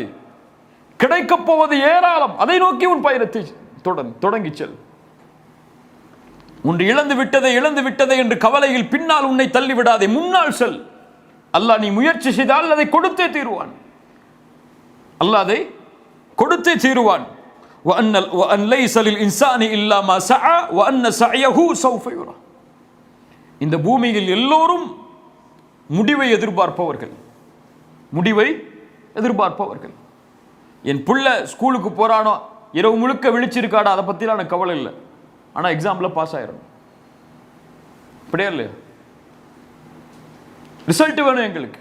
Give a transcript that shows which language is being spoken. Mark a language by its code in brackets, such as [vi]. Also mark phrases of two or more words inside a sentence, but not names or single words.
[ta] கிடைக்கப் போவது ஏராளம், அதை நோக்கி உன் பயணத்தை தொடங்கி செல். ஒன்று இழந்து விட்டதை என்று கவலையில் பின்னால் உன்னை தள்ளிவிடாதே, முன்னால் செல். அல்லாஹ் நீ முயற்சி செய்தால் அதை கொடுத்தே தீருவான். அல்லாஹ் அதை கொடுத்தே தீருவான். [ar] وَأَنْ لَيْسَ لِلْإِنسَانِ إِلَّا مَا سَعَى وَأَنَّ سَعْيَهُ سَوْفَ يُرَى. [ta] இந்த பூமியில் எல்லோரும் முடிவை எதிர்பார்ப்பவர்கள். என் பிள்ளை ஸ்கூலுக்கு போறானோ, இரவு முழுக்க விழிச்சிருக்காடா, அதை பத்திலாம் எனக்கு கவலை இல்லை, ஆனா [en] exam-la pass [ta] ஆயிரும். அப்படியே இல்லையா? ரிசல்ட் வேணும் எங்களுக்கு.